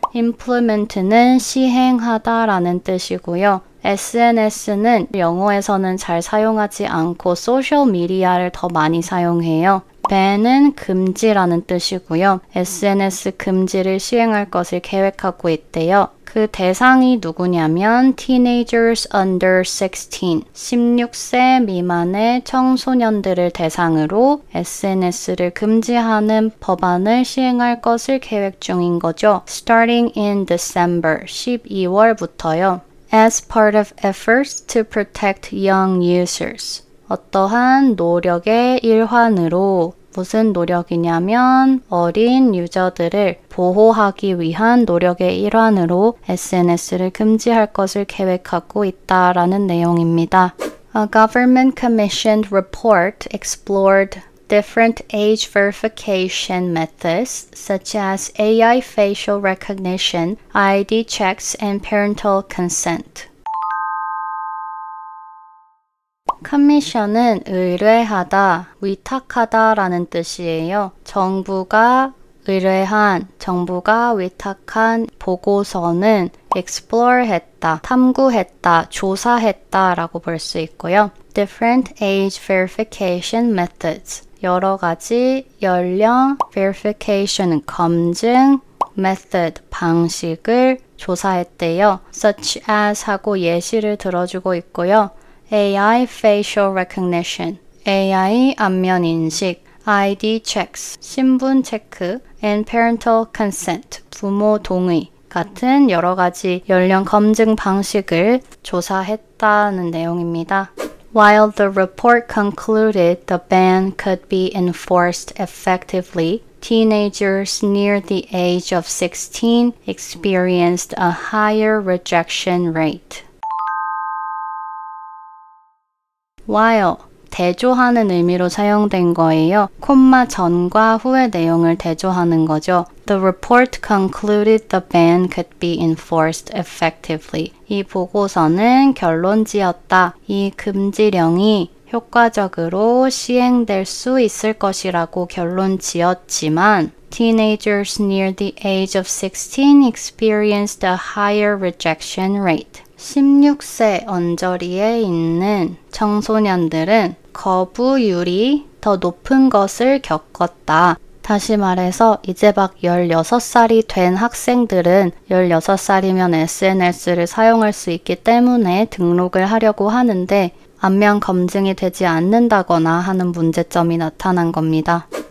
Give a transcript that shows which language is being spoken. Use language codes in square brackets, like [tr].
[ko] implement는 시행하다라는 뜻이고요. SNS는 영어에서는 잘 사용하지 않고 소셜 미디어를 더 많이 사용해요. ban은 금지라는 뜻이고요. SNS 금지를 시행할 것을 계획하고 있대요. 그 대상이 누구냐면 [en] teenagers under 16, [ko] 16세 미만의 청소년들을 대상으로 SNS를 금지하는 법안을 시행할 것을 계획 중인 거죠. [en] Starting in December, [ko] 12월부터요. [en] As part of efforts to protect young users. [ko] 어떠한 노력의 일환으로 무슨 노력이냐면 어린 유저들을 보호하기 위한 노력의 일환으로 SNS를 금지할 것을 계획하고 있다라는 내용입니다. [en] A government-commissioned report explored different age verification methods such as AI facial recognition, ID checks, and parental consent. [ko] 커미션은 의뢰하다, 위탁하다라는 뜻이에요. 정부가 의뢰한, 정부가 위탁한 보고서는 explore했다, 탐구했다, 조사했다라고 볼 수 있고요. [en] Different age verification methods, [ko] 여러 가지 연령 verification, 검증, method, 방식을 조사했대요. [en] Such as [ko] 하고 예시를 들어주고 있고요. [en] AI facial recognition, [ko] AI 안면 인식, [en] ID checks, [ko] 신분 체크, [en] and parental consent, [ko] 부모 동의 같은 여러 가지 연령 검증 방식을 조사했다는 내용입니다. [en] While the report concluded the ban could be enforced effectively, teenagers near the age of 16 experienced a higher rejection rate. [ko] while, 대조하는 의미로 사용된 거예요. 콤마 전과 후의 내용을 대조하는 거죠. [en] The report concluded the ban could be enforced effectively. [ko] 이 보고서는 결론지었다. 이 금지령이 효과적으로 시행될 수 있을 것이라고 결론지었지만 [en] teenagers near the age of 16 experienced a higher rejection rate. [ko] 16세 언저리에 있는 청소년들은 거부율이 더 높은 것을 겪었다. 다시 말해서 이제 막 16살이 된 학생들은 16살이면 SNS를 사용할 수 있기 때문에 등록을 하려고 하는데 안면 검증이 되지 않는다거나 하는 문제점이 나타난 겁니다.